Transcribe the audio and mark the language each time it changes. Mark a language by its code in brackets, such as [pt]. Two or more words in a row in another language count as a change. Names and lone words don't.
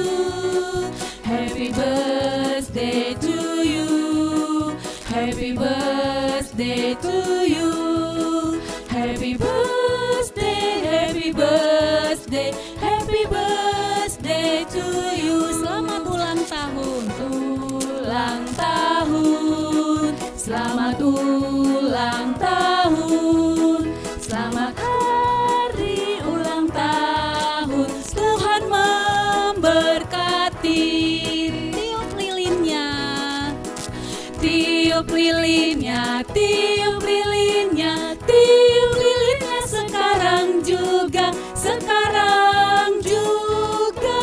[en] Happy birthday to you. Happy birthday to you. Happy birthday, happy birthday, happy birthday to you. [id] Selamat ulang tahun. Ulang tahun. Selamat ulang tahun. Selamat hari ulang tahun. Tuhan memberkati. Tiup lilinnya. Tiup lilinnya, tiup lilinnya, tiup lilinnya sekarang juga, sekarang juga.